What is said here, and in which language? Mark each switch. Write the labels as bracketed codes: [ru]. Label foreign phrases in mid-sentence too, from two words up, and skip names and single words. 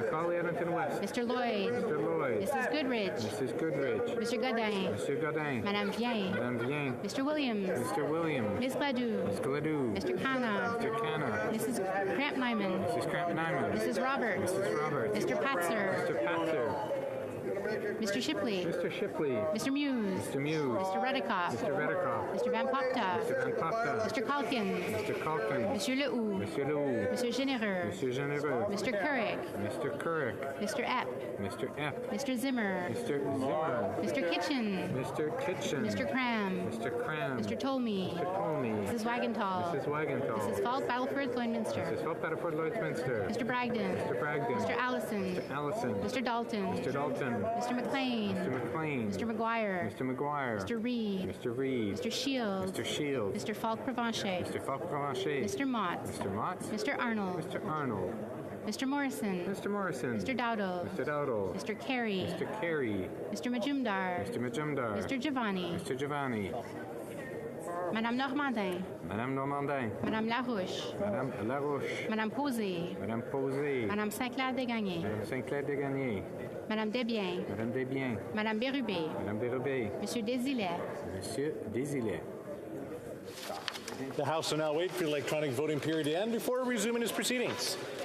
[en] Macaulay Edmonton West. Mr. Lloyd. Mr. Lloyd. Mrs. Goodrich. Mrs. Goodrich. Mr. Godin. Mr. Godin. Madame Vien. Madame Vien. Mr. Williams. Mr. Williams. Ms. Gladue. Ms. Gladue. Mr. Kana. Mr. Canna. Mrs. Cramp-Nyman. Mrs. Cramp-Nyman. Mrs. Roberts. Mrs. Roberts. Mr. Patzer. Mr. Patzer. Mr. Shipley. Mr. Shipley. Mr. Muse. Mr. Muse. Mr. Redikoff. Mr. Redikoff. Mr. Van Popta. Mr. Van Popta. Mr. Calkins. Mr. Calkins. Monsieur Lehoux. Monsieur Lehoux. Monsieur Généreux. Monsieur Généreux. Mr. Couric. Mr. Couric. Mr. Epp. Mr. Epp. Mr. Zimmer. Mr. Zimmer. Mr. Kitchen. Mr. Kitchen. Mr. Cram. Mr. Cram. Mr. Tolmie. Mr. Tolmie. Mrs. Wagenthal. Mrs. Wagenthal. Mrs. Falk, Battleford, Lloydminster. Mrs. Falk, Battleford, Lloydminster. Mr. Bragdon. Mr. Bragdon. Mr. Allison. Mr. Allison. Mr. Dalton. Mr. Dalton. Mr. McLean. Mr. McLean. Mr. McGuire. Mr. McGuire. Mr. Reed. Mr. Reed. Mr. Shields. Mr. Shields. Mr. Falk-Provencher. Mr. Falk-Provencher. Mr. Mott. Mr. Mott. Mr. Arnold. Mr. Arnold. Mr. Morrison. Mr. Morrison. Mr. Dowdle. Mr. Dowdle. Mr. Carey. Mr. Carey. Mr. Majumdar. Mr. Majumdar. Mr. Giovanni. Mr. Giovanni. Madame Normandin. Madame Normandin. Madame Larouche. Madame Larouche. Madame Posé. Madame Posé. Madame Saint-Clair-Desgagnés. Madame Saint-Clair-Desgagnés. Madame Desbiens. Madame Desbiens. Madame Bérubé. Madame Bérubé. Monsieur Desilets. Monsieur Desilets. The House will now wait for the electronic voting period to end before resuming its proceedings.